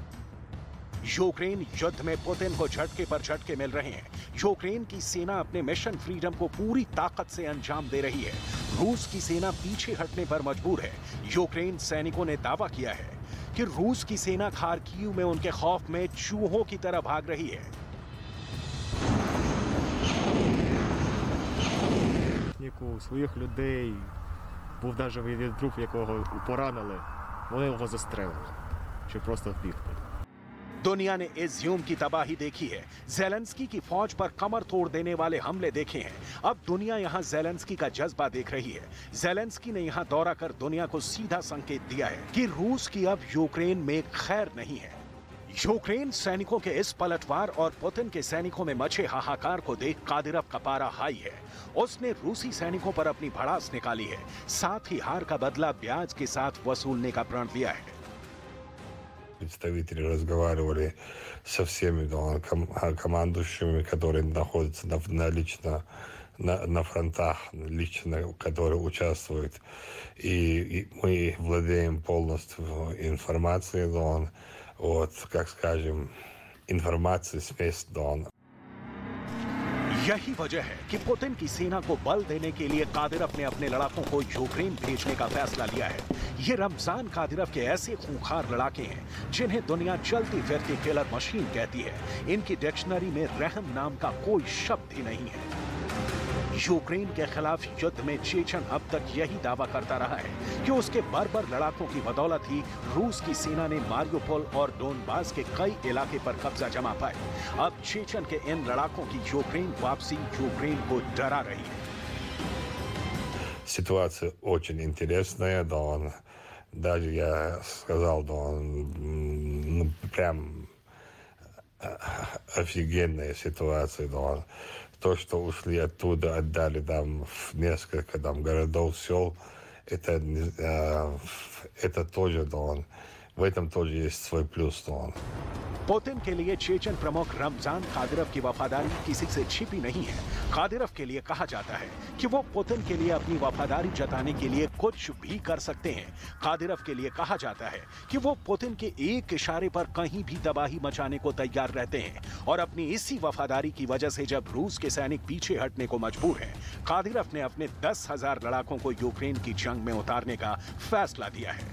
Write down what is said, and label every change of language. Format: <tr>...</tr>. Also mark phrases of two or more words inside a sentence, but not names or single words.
<hi>यूक्रेन युद्ध में पुतिन को झटके पर झटके मिल रहे हैं। यूक्रेन की सेना अपने मिशन फ्रीडम को पूरी ताकत से अंजाम दे रही है। रूस की सेना पीछे हटने पर मजबूर है। यूक्रेन सैनिकों ने दावा किया है कि रूस की सेना खार्किव में उनके खौफ में चूहों की तरह भाग रही है।</hi> <uk>У своїх людей був навіть один труп, якого поранили, вони його застрелили, щоб просто вбігти.</uk> <hi>दुनिया ने इज्यूम की तबाही देखी है, ज़ेलेंस्की की फौज पर कमर तोड़ देने वाले हमले देखे हैं। अब दुनिया यहां ज़ेलेंस्की का जज्बा देख रही है। ज़ेलेंस्की ने यहां दौरा कर दुनिया को सीधा संकेत दिया है कि रूस की अब यूक्रेन में खैर नहीं है। यूक्रेन सैनिकों के इस पलटवार और पुतिन के सैनिकों में मचे हाहाकार को देख कादिरव का पारा हाई है। उसने रूसी सैनिकों पर अपनी भड़ास निकाली है, साथ ही हार का बदला ब्याज के साथ वसूलने का प्रण लिया है।</hi> <ru>Представители разговаривали со всеми командующими, которые находятся лично на фронтах, лично которые участвуют. И мы владеем полностью информацией, вот, как скажем, информацией с места.</ru> <hi>यही वजह है कि पुतिन की सेना को बल देने के लिए कादिरव ने अपने लड़ाकों को यूक्रेन भेजने का फैसला लिया है। ये रमजान कादिरव के ऐसे खूंखार लड़ाके हैं जिन्हें दुनिया चलती फिरती</hi> <en>killer machine</en> <hi>कहती है। इनकी डिक्शनरी में रहम नाम का कोई शब्द ही नहीं है। यूक्रेन के खिलाफ युद्ध में चेचन अब तक यही दावा करता रहा है कि उसके बर्बर लड़ाकों की बदौलत ही रूस की सेना ने मारियोपोल और डोनबास के कई इलाके पर कब्जा जमा पाए। अब चेचन के इन लड़ाकों की यूक्रेन वापसी यूक्रेन को डरा रही है।</hi> <ru>Ситуация очень интересная, даже я сказал, прям офигенная ситуация, То, что ушли оттуда, отдали там в несколько городов, сел, это тоже, в этом тоже есть свой плюс,</ru> <hi>पुतिन के लिए चेचन प्रमुख रमजान कादिरोव की वफादारी किसी से छिपी नहीं है। कादिरोव के लिए कहा जाता है कि वो पुतिन के लिए अपनी वफादारी जताने के लिए कुछ भी कर सकते हैं। कादिरोव के लिए कहा जाता है कि वो पुतिन के एक इशारे पर कहीं भी तबाही मचाने को तैयार रहते हैं और अपनी इसी वफादारी की वजह से जब रूस के सैनिक पीछे हटने को मजबूर हैं, कादिरोव ने अपने 10,000 लड़ाकों को यूक्रेन की जंग में उतारने का फैसला दिया है।</hi>